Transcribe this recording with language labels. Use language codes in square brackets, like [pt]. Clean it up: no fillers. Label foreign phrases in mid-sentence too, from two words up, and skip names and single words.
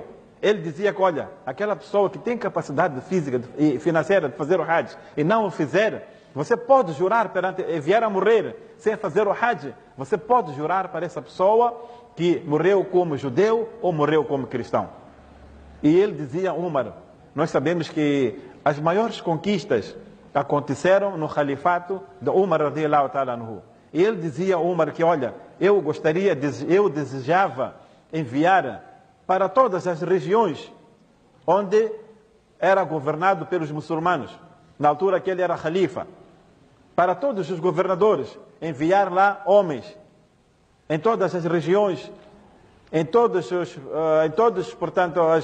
[pt] Ele dizia que, olha, aquela pessoa que tem capacidade física e financeira de fazer o hajj e não o fizer, você pode jurar perante, e vier a morrer sem fazer o hajj, você pode jurar para essa pessoa que morreu como judeu ou morreu como cristão. E ele dizia, Umar, nós sabemos que as maiores conquistas aconteceram no califato de Umar [ar] رضي الله تعالى عنه. [pt] E ele dizia, Umar, que olha, eu desejava enviar para todas as regiões onde era governado pelos muçulmanos, na altura que ele era califa, para todos os governadores, enviar lá homens, em todas as regiões, em todos, portanto,